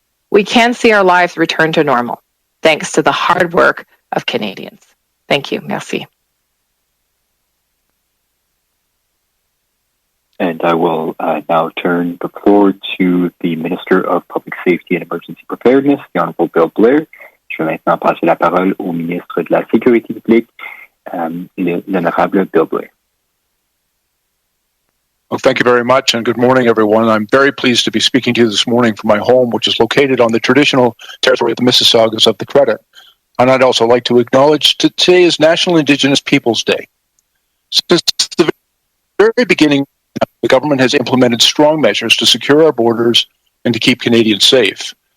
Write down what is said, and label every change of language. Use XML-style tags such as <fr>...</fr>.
<en>We can see our lives return to normal thanks to the hard work of Canadians. Thank you. Merci. And I will now turn the floor to the Minister of Public Safety and Emergency Preparedness, the Honourable Bill Blair.</en> <fr>Je vais maintenant passer la parole au ministre de la Sécurité publique, l'Honorable Bill Blair.</fr> <en>Well, thank you very much, and good morning, everyone. I'm very pleased to be speaking to you this morning from my home, which is located on the traditional territory of the Mississaugas of the Credit. And I'd also like to acknowledge that today is National Indigenous Peoples Day. Since the very beginning, the government has implemented strong measures to secure our borders and to keep Canadians safe.</en>